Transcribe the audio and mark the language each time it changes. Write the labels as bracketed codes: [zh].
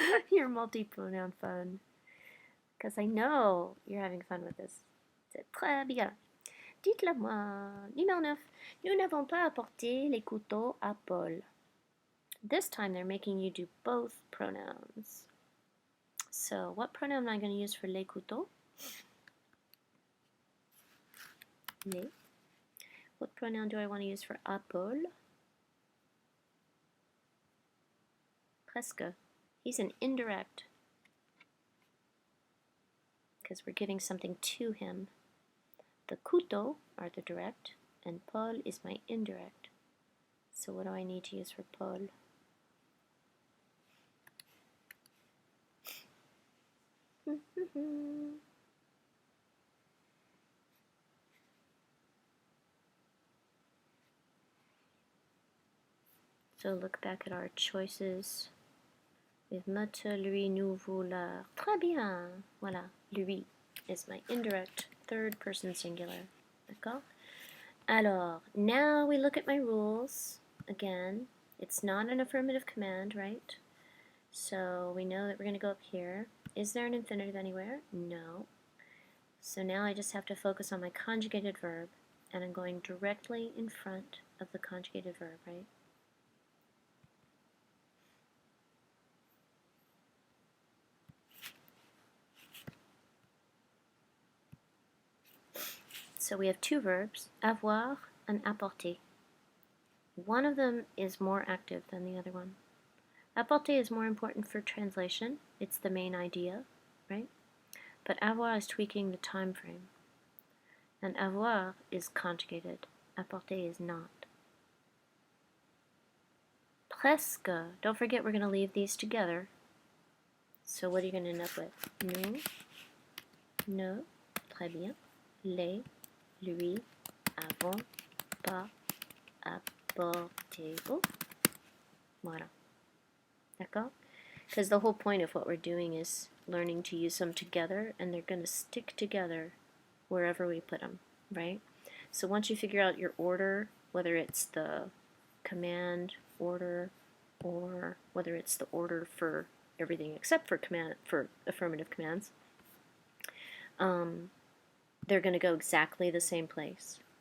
[en] Your multi-pronoun fun. Because I know you're having fun with this. [fr] C'est très bien. Dites-le-moi. Numéro 9. Nous n'avons pas apporté les couteaux à Paul. [en] This time they're making you do both pronouns. So what pronoun am I going to use for les couteaux? Les. What pronoun do I want to use for à Paul? Presque. He's an indirect. Because we're giving something to him. The couteaux are the direct, and Paul is my indirect. So what do I need to use for Paul? So look back at our choices. With moteur, lui, nous, vous, leur. [fr] Très bien. Voilà. [en] Lui is my indirect third person singular. D'accord? Alors, now we look at my rules. Again, it's not an affirmative command, right? So we know that we're going to go up here. Is there an infinitive anywhere? No. So now I just have to focus on my conjugated verb, and I'm going directly in front of the conjugated verb, right? So we have two verbs, avoir and apporter. One of them is more active than the other one. Apporter is more important for translation. It's the main idea, right? But avoir is tweaking the time frame. And avoir is conjugated. Apporter is not. [fr] Presque. [en] Don't forget we're going to leave these together. So what are you going to end up with? [fr] Nous, ne, très bien, les, lui, avons, pas, apporté-vous. Voilà. D'accord? [en] Because the whole point of what we're doing is learning to use them together, and they're going to stick together wherever we put them. right? So once you figure out your order, whether it's the command order or whether it's the order for everything except for affirmative commands, they're going to go exactly the same place.